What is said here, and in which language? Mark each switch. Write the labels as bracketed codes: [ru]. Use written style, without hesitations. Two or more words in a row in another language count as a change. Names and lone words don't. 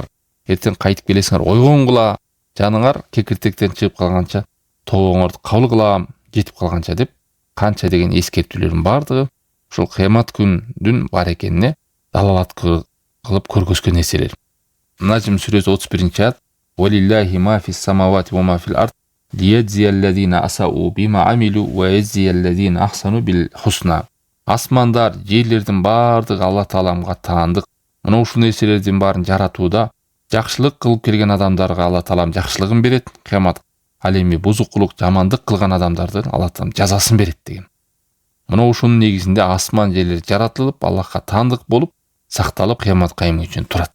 [ky] Эртең кайтып келесиңер, ойгонгула, жаныңар кекиртектен чыгып калганча, тобоңорду кабыл кылам, жетип калганча деп канча деген эскертүүлөрдүн бардыгы ушул кыямат күндүн бар экенине далалат кылып көргөзгөн нерселер. Najm сүрөсү 31-аят: [ar] "ولله ما في السماوات وما في الأرض ليجزي الذين أساءوا بما عملوا ويجزي الذين أحسنوا بالحسنى." [ky] Асмандар, жерлердин бардыгы Аллах Тааламга таандык. Мына ушул нерселердин баарын жаратууда жакшылык кылып келген адамдарга Аллах Таалам жакшылыгын берет, кыямат ал эми бузукулук, жамандык кылган адамдардын Аллах Таалам жазасын берет деген. Мына ушунун негизинде асман жерлер жаратылып, Аллахка таандык болуп, сакталып кыямат кайым үчүн турат.